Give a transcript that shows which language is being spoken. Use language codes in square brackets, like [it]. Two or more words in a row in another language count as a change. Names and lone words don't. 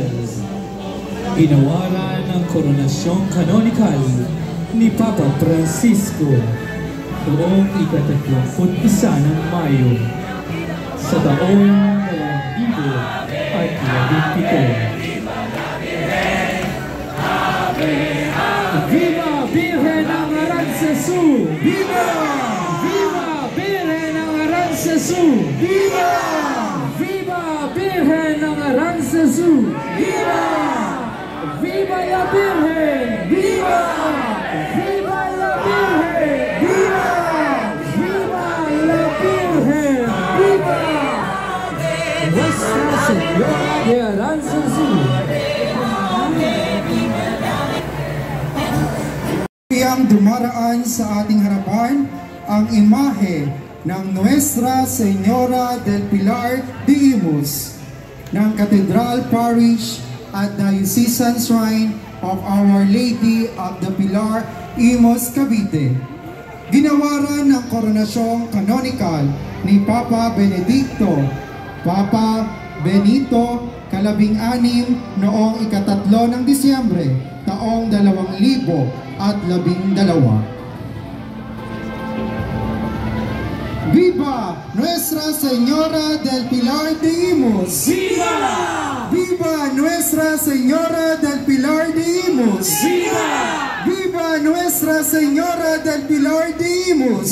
[tl] Ginawaran ng koronasyong kanonikal ni Papa Francisco noong ika-31 ng Mayo sa taong 2017. [es] Viva Virgen ng Aranzazu! Viva! Viva Virgen ng Aranzazu! Viva! Viva Virgen ng Aranzazu! Viva! Viva la Virgen! Viva! Viva la Virgen! Viva! Viva la Virgen! Viva! Nuestra Señora de Aranzazu! [tl] Ang dumaraan sa ating harapan ang imahe ng Nuestra Señora del Pilar de Imus ng Cathedral Parish at Diocesan Shrine of Our Lady of the Pilar, Imus, Cavite. Ginawaran ng koronasyong kanonikal ni Papa Benedicto, Papa Benito, ika-13 noong ika-3 ng Disyembre, taong 2012. [es] Viva Nuestra Señora del Pilar de Imus! Viva! Viva Nuestra Señora del Pilar de Imus! Viva! Viva Nuestra Señora del Pilar de Imus!